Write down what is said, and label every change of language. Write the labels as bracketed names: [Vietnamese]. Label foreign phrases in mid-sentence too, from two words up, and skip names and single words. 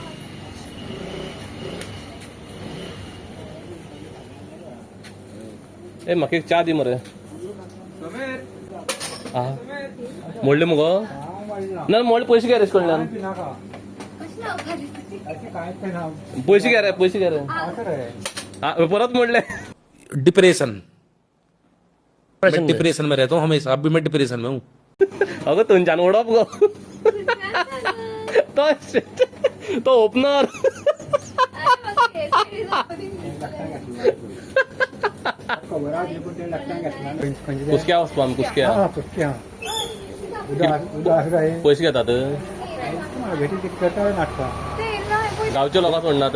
[Konkani] ए म्हाका एक चा दी मरे. आं मोडले मुगो ना मोडले पयशे घे रे कडल्यान पयशे घे रे पयशे घे रे. परत मोडले. [Hindi] डिप्रेशन में रहता हूँ हमेशा. अभी मैं डिप्रेशन में हूँ. [Konkani] अगं तुमच्यान ओडप गो तो ओपनर कुसक्या वचपा आमी कुसक्या पयशे घेतात गांवच्या लोकांक सोडनात.